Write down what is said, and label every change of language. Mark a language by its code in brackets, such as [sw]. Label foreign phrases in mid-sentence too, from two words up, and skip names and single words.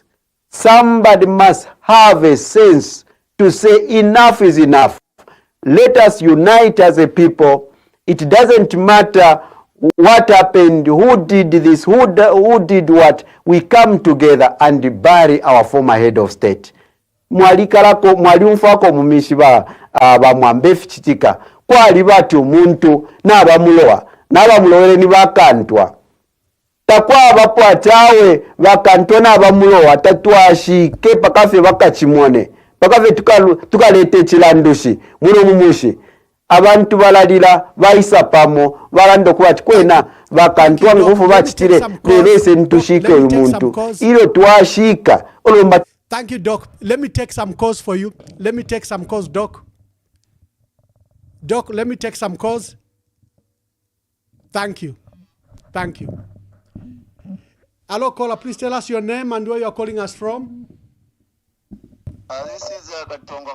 [en] Somebody must have a sense to say enough is enough. Let us unite as a people. It doesn't matter what happened, who did this, who did what. We come together and bury our former head of state. [bem] Mwaliumfako mumishi bamwambe fichitika kwali bati omuntu n'abamulowa n'abamulowere ni bakantwa takwa bapwatawe bakantwa n'abamulowa tatwashike pakafe bakachimone pakafe tukalete chilandushi muno mumushi abantu balalira bayisa pamo balanda kuba kwena bakantwa ngufu bachitire lelese ntushike uyu muntu ilo twashika olomba. [en] Thank you, Doc. Let me take some calls for you. Let me take some calls, Doc. Doc, let me take some calls. Thank you. Thank you. Hello, caller. Please tell us your name and where you are calling us from. This is Katongo.